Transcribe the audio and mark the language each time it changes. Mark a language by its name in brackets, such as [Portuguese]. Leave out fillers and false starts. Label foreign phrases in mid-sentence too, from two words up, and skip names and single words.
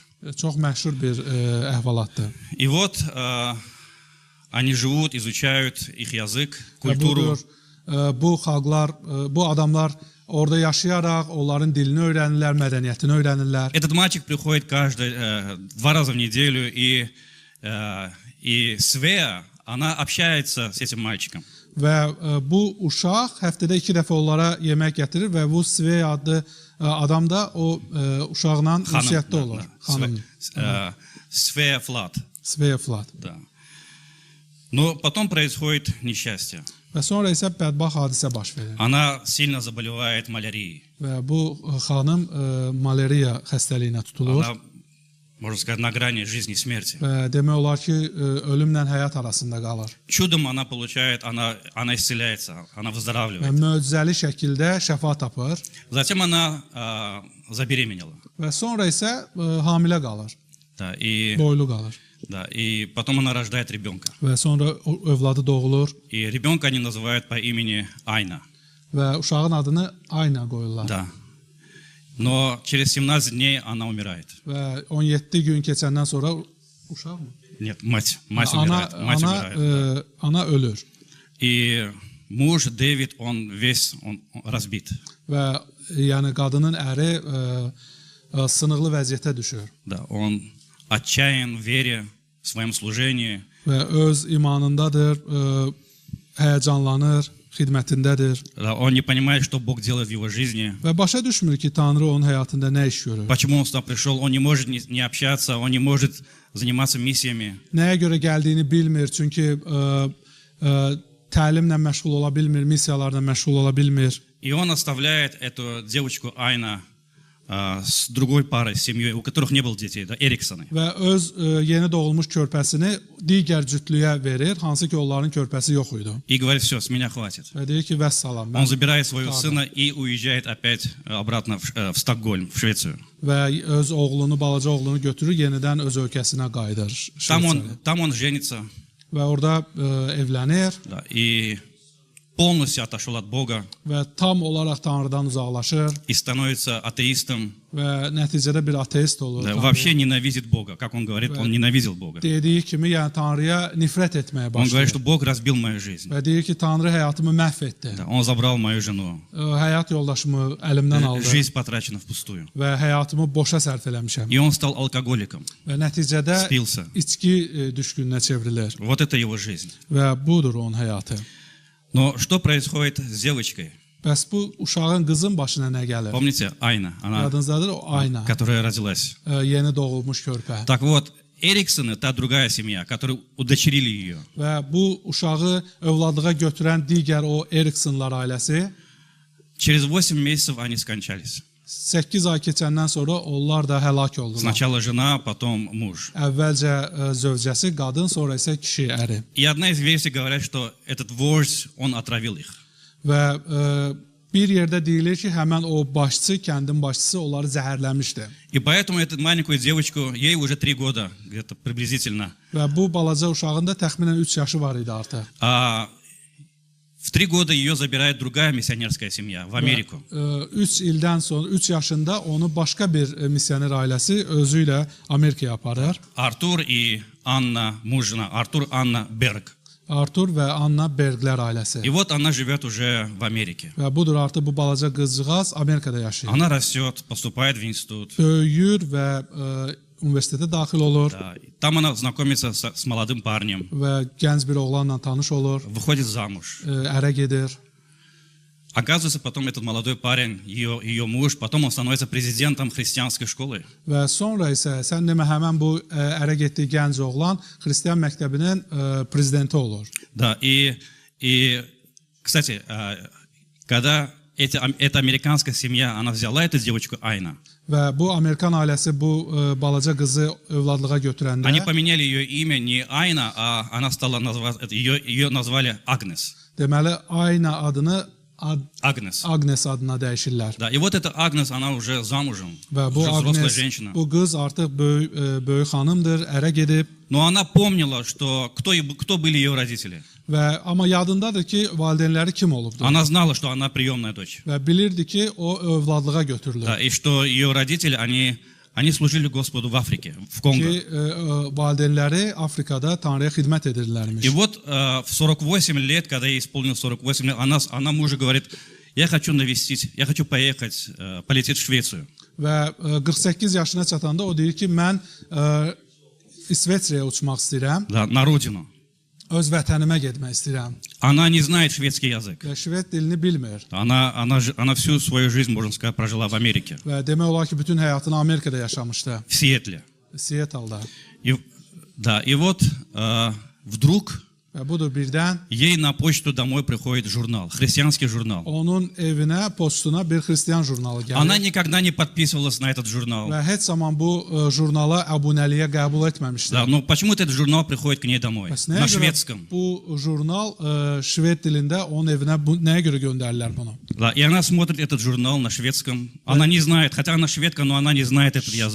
[Azerbaijani] Çox məşhur bir əhvalatdır. [Russian] И вот они живут, изучают их язык, [Azerbaijani] Və [Russian] культуру. [Azerbaijani] budur, bu xalqlar, bu adamlar orada yaşayaraq onların dilini öyrənirlər, mədəniyyətini öyrənirlər. [Russian] Этот мальчик приходит 2 раза в неделю, и Свея, она общается с этим мальчиком. [Azerbaijani] Və bu uşaq həftədə 2 dəfə onlara yemək gətirir və bu Svey adlı adam da o uşaqla ünsiyyətdə olur. Xanım. [Russian] Свея Флат. [Azerbaijani] Svey Flat. [Russian] Да. Но потом происходит несчастье. [Azerbaijani] Və sonra isə bədbaxt hadisə baş verir. [Russian] Она сильно заболевает малярией. [Azerbaijani] Və bu xanım malariya xəstəliyinə tutulur. [Russian] Она, можно сказать, на грани жизни и смерти. [Azerbaijani] Və demək olar ki, ölümlə həyat arasında qalır. [Russian] Чудом она получает, она исцеляется, она [Azerbaijani] Və [Russian] выздоравливает. [Azerbaijani] möcüzəli şəkildə şəfa tapır. [Russian] Затем она забеременела. [Azerbaijani] Və sonra isə hamilə qalır, [Russian] Да, и [Azerbaijani] boylu qalır. [Russian] Да, и потом она рождает ребенка. [Azerbaijani] Və sonra övladı doğulur [Russian] И ребенка они называют по имени Айна. [Azerbaijani] və uşağın adını Ayna qoyurlar. [Russian] Да. Но через 17 дней она умирает. [Azerbaijani] Və 17 gün keçəndən sonra uşaq mı? [Russian] Нет, мать умирает. Мать умирает. [Azerbaijani] Ana ölür [Russian] И муж Дэвид, он разбит. [Azerbaijani] və yəni qadının əri sınıqlı vəziyyətə düşür [Russian] Да, он отчаян в вере, в своем служении. [Azerbaijani] və öz imanındadır, həyəcanlanır, xidmətindədir [Russian] Да, он не понимает, что Бог делает в его жизни. [Azerbaijani] və başa düşmür ki, Tanrı onun həyatında nə iş görür. [Russian] Почему он сюда пришел? Он не может не общаться, он не может заниматься миссиями. [Azerbaijani] Nəyə görə gəldiyini bilmir, çünki təlimlə məşğul ola bilmir, missiyalarla məşğul ola bilmir. [Russian] И он оставляет эту девочку Айна с другой парой, с семьей, у которых не было детей, да, Эриксоны. [Azerbaijani] Və öz yeni doğulmuş körpəsini digər cütlüyə verir, hansı ki onların körpəsi yox idi. [Russian] И говорит, все, с меня хватит. [Azerbaijani] Və deyir ki, vəssalam. [Russian] Он забирает своего сына и уезжает опять обратно в Стокгольм, в Швецию. [Azerbaijani] Və öz oğlunu, balaca oğlunu götürür, yenidən öz ölkəsinə qayıdır. [Russian] Там он женится, [Azerbaijani] Və orada evlənir [Russian] да, и полностью отошел от Бога [Azerbaijani] və tam olaraq Tanrıdan uzaqlaşır [Russian] и становится атеистом, [Azerbaijani] və nəticədə bir ateist olur. [Russian] да, [Azerbaijani] Tanrı [Russian] вообще ненавидит Бога. Как он говорит, он nенавидел Бога. [Azerbaijani] dediyi kimi, yəni Tanrıya nifrət etməyə [Russian] Он говорит, что [Azerbaijani] başlayır. [Russian] Бог разбил мою жизнь. [Azerbaijani] Və deyir ki, Tanrı həyatımı məhv etdi. [Russian] Да, он забрал мою жену. [Azerbaijani] Həyat yoldaşımı əlimdən aldı [Russian] Жизнь потрачена впустую. [Azerbaijani] və həyatımı boşa sərf eləmişəm. [Russian] И он стал алкоголиком, [Azerbaijani] Və nəticədə [Russian] спился. [Azerbaijani] içki düşkününə çevrilir [Russian] Вот это его жизнь. [Azerbaijani] və budur onun həyatı. [Russian] Но что происходит с девочкой? [Azerbaijani] Bəs bu uşağın, qızın başına nə gəlir? [Russian] Помните, Айна, она, [Azerbaijani] Yadınızdadır o Ayna, [Russian] которая родилась. [Azerbaijani] yeni doğulmuş körpə. [Russian] Так вот, Эриксоны, та другая семья, которые удочерили ее, [Azerbaijani] Və bu uşağı övladlığa götürən digər o Eriksonlar ailəsi [Russian] через 8 месяцев они скончались. [Azerbaijani] 8 ay keçəndən sonra onlar da həlak oldular. [Russian] Сначала жена, потом муж. [Azerbaijani] Əvvəlcə zövcəsi qadın, sonra isə kişi əri. [Russian] И одна из версий говорит, что этот вождь, он отравил их. [Azerbaijani] Və bir yerdə deyilir ki, həmən o başçı, kəndin başçısı onları zəhərləmişdi. [Russian] И поэтому эту маленькую девочку, ей уже 3 года, где-то приблизительно, [Azerbaijani] Və bu balaca uşağın da təxminən 3 yaşı var idi artıq. [Russian] а в 3 года ее забирает другая миссионерская семья в Америку. [Azerbaijani] 3 ildən sonra 3 yaşında onu başqa bir missioner ailəsi özü ilə Amerikaya aparır. [Russian] Артур и Анна, муж, жена, Артур, Анна Берг. [Azerbaijani] Artur və Anna Berglər ailəsi. [Russian] И вот она живет уже в Америке. [Azerbaijani] Və budur artıq bu balaca qızcığaz Amerikada yaşayır. [Russian] Она растет, поступает в институт. [Azerbaijani] Böyüyür və universitetə daxil olur [Russian] Да, и там она знакомится с молодым парнем, [Azerbaijani] və gənc bir oğlanla tanış olur, [Russian] выходит замуж. [Azerbaijani] ərə gedir. [Russian] Оказывается, потом этот молодой парень, ее муж, потом он становится президентом христианской школы. [Azerbaijani] Və sonra isə sən demə həmən bu ərə getdiyi gənc oğlan xristian məktəbinin prezidenti olur. [Russian] Да, и кстати, когда эта американская семья, она взяла эту девочку Айна, [Azerbaijani] Və bu Amerikan ailəsi bu balaca qızı övladlığa götürəndə [Russian] они поменяли ее имя не Айна, а она стала ее назвали Агнес. [Azerbaijani] deməli Ayna adını [Russian] Агнес. [Azerbaijani] Agnes adına dəyişirlər. [Russian] Да, и вот эта Агнес, она уже замужем, [Azerbaijani] Və bu [Russian] уже взрослая [Azerbaijani] Agnes, [Russian] женщина. [Azerbaijani] bu qız artıq böyük xanımdır, ərə gedib [Russian] Но она помнила, что кто были ее родители. [Azerbaijani] və amma yadındadır ki, valideynləri kim olubdu. [Russian] Она знала, что она приемная дочь. [Azerbaijani] Və bilirdi ki, o övladlığa götürülür. [Russian] Да, и что ее родители, они служили Господу в Африке, в Конго. [Azerbaijani] Ki valideynləri Afrikada Tanrıya xidmət edirlərmiş. [Russian] И вот в 48 лет, когда ей исполнилось 48 лет, она мужу говорит, я хочу навестить, я хочу поехать, полететь в Швецию. [Azerbaijani] Və 48 yaşına çatanda o deyir ki, mən İsveçrəyə uçmaq istəyirəm, [Russian] Да, на родину. [Azerbaijani] öz vətənimə getmək istəyirəm. [Russian] Она не знает шведский язык. [Azerbaijani] Və şved dilini bilmir. [Russian] Она всю свою жизнь, можно сказать, прожила в Америке, [Azerbaijani] Və demək olar ki, bütün həyatını Amerikada yaşamışdı. [Russian] в Сиэтле. [Azerbaijani] Seattle-da. [Russian] И вот вдруг [Azerbaijani] Və budur birdən [Russian] ей на почту домой приходит журнал, христианский журнал. [Azerbaijani] onun evinə, postuna bir xristian jurnalı [Russian] Она [Azerbaijani] gəlir. [Russian] никогда не подписывалась на этот журнal. [Azerbaijani] Və heç zaman bu jurnala abunəliyə qəbul etməmişdi. [Russian] Да, но почему-то этот журнал приходит к ней домой, [Azerbaijani] Bəs [Russian] на [Azerbaijani] nəyə görə [Russian] шведском. [Azerbaijani] bu jurnal şved dilində onun evinə nəyə görə göndərirlər bunu? [Russian] Да, и она смотрит этот журнал на шведском. Она не знает, хотя она шведка, но она не знает этот язык.